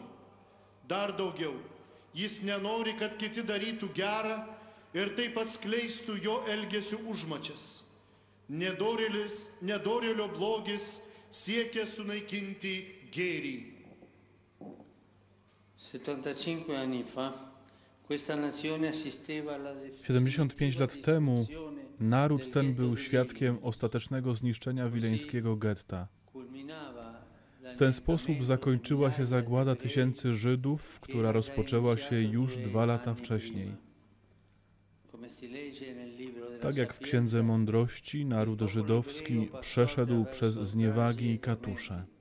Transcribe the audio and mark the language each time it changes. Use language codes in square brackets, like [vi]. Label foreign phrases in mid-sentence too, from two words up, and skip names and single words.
[lt] Dar daugiau, jis nenori, kad kiti darytų gerą ir taip atskleistų jo elgesio užmačias. Nedorėlio blogis siekia sunaikinti gėrį. [it] 75 anni fa, questa nazione assisteva alla [pl] 75 lat temu naród ten był świadkiem ostatecznego zniszczenia wileńskiego getta. W ten sposób zakończyła się zagłada tysięcy Żydów, która rozpoczęła się już 2 lata wcześniej. Tak jak w Księdze Mądrości, naród żydowski przeszedł przez zniewagi i katusze.